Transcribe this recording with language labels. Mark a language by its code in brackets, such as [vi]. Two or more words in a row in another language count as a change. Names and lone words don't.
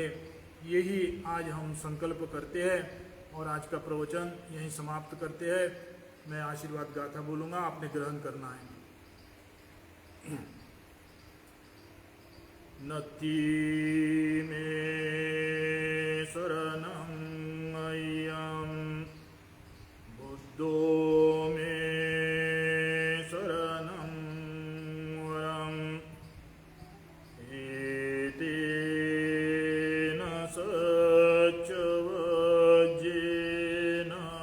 [hi] यही आज हम संकल्प करते हैं और आज का प्रवचन यहीं समाप्त करते हैं। मैं आशीर्वाद गाथा बोलूँगा, आपने ग्रहण करना है। [pi] नति में शरणं अय्यं बुद्धो में शरणं वरम् एतेन सच्चवज्जेन